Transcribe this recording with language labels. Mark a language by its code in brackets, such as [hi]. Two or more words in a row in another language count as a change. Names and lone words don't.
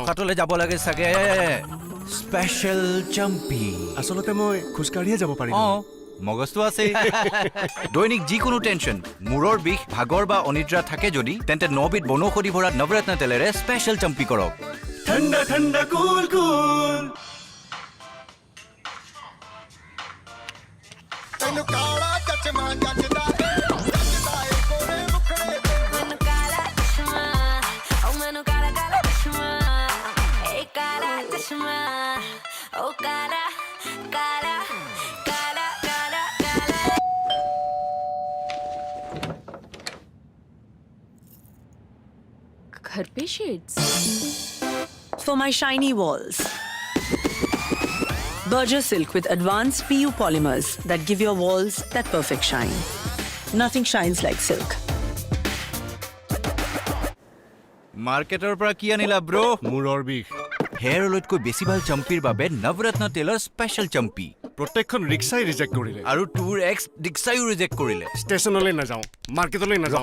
[as] ৰখাতলৈ যাব লাগে চাগে। স্পেচিয়েল চম্পি। আচলতে মই খোজকাঢ়িয়ে যাব পাৰিম। মগজটো আছে। দৈনিক যিকোনো টেনচন, মূৰৰ বিষ, ভাগৰ বা অনিদ্ৰা থাকে যদি, তেন্তে 9 বিধ বনৌষধি ভৰা নৱৰত্ন তেলেৰে স্পেচিয়েল চম্পি কৰক। ঠাণ্ডা ঠাণ্ডা [en] cool cool. [pa] ਤੈਨੂੰ ਕਾਲਾ ਚਚਮਾ ਜੱਜਦਾ ਜੱਜਦਾ ਏ ਕੋਰੇ ਮੁਖੜੇ ਤੇ ਮੈਨੂੰ ਕਾਲਾ ਚਸ਼ਮਾ ਓ ਮੈਨੂੰ ਕਾਲਾ ਕਾਲਾ ਚਸ਼ਮਾ ਏ ਕਾਲਾ ਚਸ਼ਮਾ ਓ ਕਾਲਾ ਕਾਲਾ ਕਾਲਾ ਕਾਲਾ ਕਾਲਾ [hi] घर पे शेड्स [en] for my shiny walls. Berger Silk with advanced PU polymers that give your walls that perfect shine. Nothing shines like silk. [as] মাৰ্কেটৰ পৰা কি আনিলা ব্ৰো? মূৰৰ বিষ। হেয়াৰ অইলতকৈ বেছি ভাল চম্পিৰ বাবে নৱৰত্ন তেলৰ স্পেচিয়েল চম্পি। প্ৰত্যেকখন ৰিক্সাই ৰিজেক্ট কৰিলে আৰু টুৰ এক্স ৰিক্সাইও ৰিজেক্ট কৰিলে। ষ্টেচনলৈ নাযাওঁ, মাৰ্কেটলৈ নাযাওঁ,